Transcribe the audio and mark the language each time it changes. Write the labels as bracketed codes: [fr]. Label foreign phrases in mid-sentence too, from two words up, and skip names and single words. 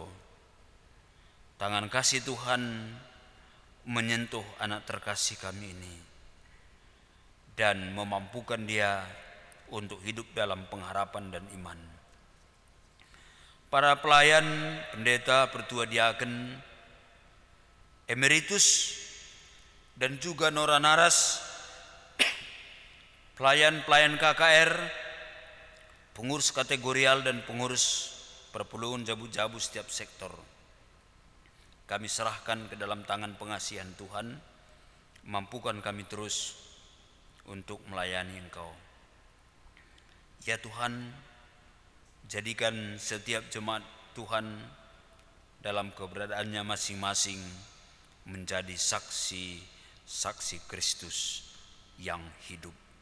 [id] Tangan kasih Tuhan menyentuh anak terkasih kami ini dan memampukan dia untuk hidup dalam pengharapan dan iman. Para pelayan, pendeta, pertua diaken, emeritus, dan juga Nora Naras, pelayan-pelayan KKR, pengurus kategorial dan pengurus perpuluhan jabu-jabu setiap sektor. Kami serahkan ke dalam tangan pengasihan Tuhan, mampukan kami terus untuk melayani Engkau. Ya Tuhan, jadikan setiap jemaat Tuhan dalam keberadaannya masing-masing menjadi saksi-saksi Kristus yang hidup.